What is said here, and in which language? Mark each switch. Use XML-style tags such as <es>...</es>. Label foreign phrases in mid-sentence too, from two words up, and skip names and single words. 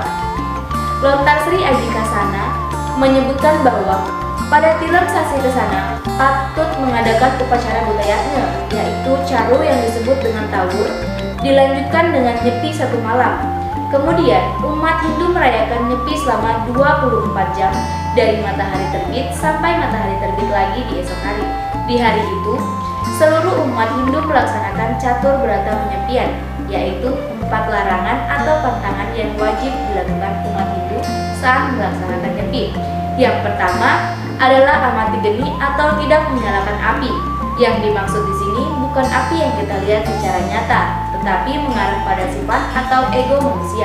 <id>Lontar Sri Aji Kasana menyebutkan bahwa pada tilam sasi kesana patut mengadakan upacara budayatnya, yaitu caru yang disebut dengan Tawur, dilanjutkan dengan nyepi 1 malam. Kemudian umat Hindu merayakan nyepi selama 24 jam dari matahari terbit sampai matahari terbit lagi di esok hari. Di hari itu, seluruh umat Hindu melaksanakan catur berata penyepian, yaitu 4 larangan atau pantangan yang wajib dilakukan umat Hindu saat melaksanakan nyepi. Yang pertama adalah amati geni atau tidak menyalakan api. Yang dimaksud di sini bukan api yang kita lihat secara nyata, tetapi mengarah pada sifat atau ego manusia.</id>